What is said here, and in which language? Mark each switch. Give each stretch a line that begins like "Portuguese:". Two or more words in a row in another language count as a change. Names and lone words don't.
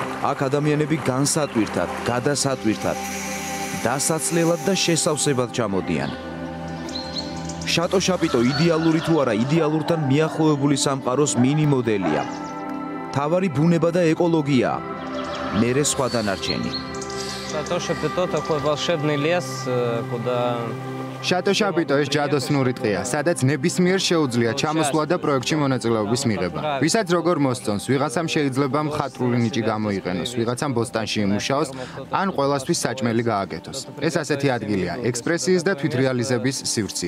Georgian: აქ ადამიანები განსატვირთად, გადასატვირთად, დასაცლელად და შესავსებად ჩამოდიან. შატო შაპიტო იდეალური თუ არა, იდეალურთან მიახლოებული სამყაროს მინი მოდელია. თავარი ბუნება და ეკოლოგიაა. მერე სხვა დანარჩენი.
Russian: Шато Шапито такой волшебный лес, куда
Georgian: შატო შაპიტო ეს ჯადოსნური ტყეა, სადაც ნებისმიერ შეუძლია ჩამოსვლა და პროექტში მონაწილეობის მიღება. ვისაც როგორ მოსწონს, ვიღაცამ შეიძლება მხატვრული ნიჭი გამოიყენოს, ვიღაცამ ბოსტანში იმუშაოს, ან ყველასთვის საჭმელი გააკეთოს. ეს ასეთი ადგილია, ექსპრესიის და თვითრეალიზების სივრცეა.